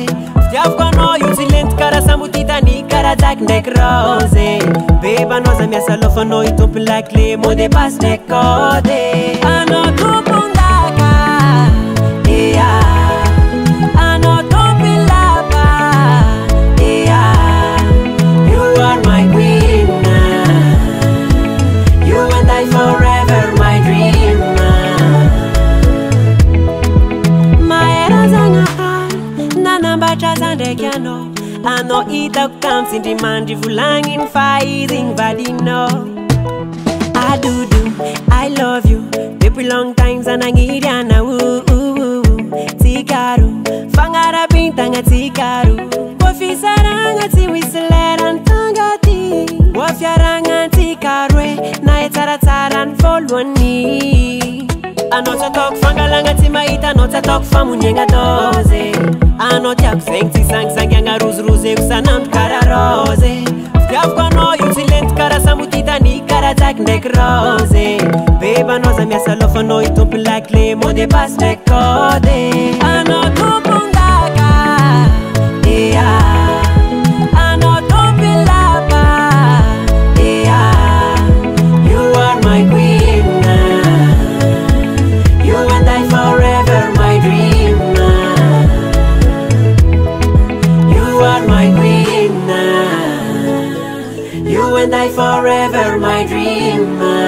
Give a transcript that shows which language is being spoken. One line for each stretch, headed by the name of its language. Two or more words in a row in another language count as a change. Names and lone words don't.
Malagasy: Fitiavako anao io tsy lento karaha samotitany karaha ndraiky rose. Beba anao za miasa lofanao i tompon-daka
French: le mot de passe
Malagasy: ndraiky code. Anao tompon-daka, anao tompon-daka,
English: you are my queen, you and I forever my dream.
Malagasy: Mahita zanahary nanambatra za ndraiky anao hitako tamitsindry mandry volagny fa izy igny valinao.
English: I love you depuis long time
Malagasy: sangisangiagna tikaro fangarabintagna tikaro kofisaragna tsy misy lerany tonga ty voafiaragna tikaro na e tsaratsara ny voalohany. Anao tsy ataoko fangalagna tsy mahita, anao tsy ataoko famoniako dose. Anao tiako zegny tsy sangisangiagna rozirozeko isanandro karaha rose. Fitiavako anao io tsy lento karaha samotitany karaha ndraiky rose. Beba anao za miasa lofanao i tompon-daka
French: le mot de passe
Malagasy: ndraiky code. Anao tompon-daka, anao tompon-daka,
English: you are my queen, you and I forever my dream. You are my queen, you and I forever my dream.